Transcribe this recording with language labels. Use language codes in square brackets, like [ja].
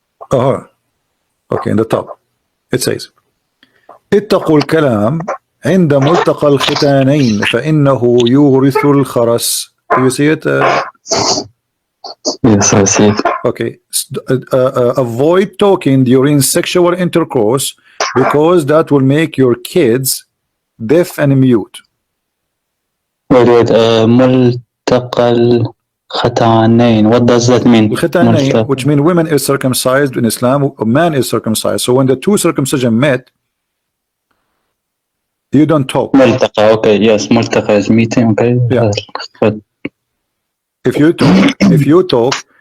[en] Oh, okay, in the top it says, [ar] اتقوا الكلام عند ملتقى الختانين فإنه يورث الخرس. [en] Do you see it? Yes, I see it. Okay, avoid talking during sexual intercourse, because that will make your kids deaf and mute. Wait, [ar] ملتقى الختانين. [en] What does that mean? [ar] الختانين, [en] which means women is circumcised in Islam, a man is circumcised. So when the two circumcision met, you don't talk. ملتقى, okay, yes, ملتقى is meeting, okay. Yeah. If you talk,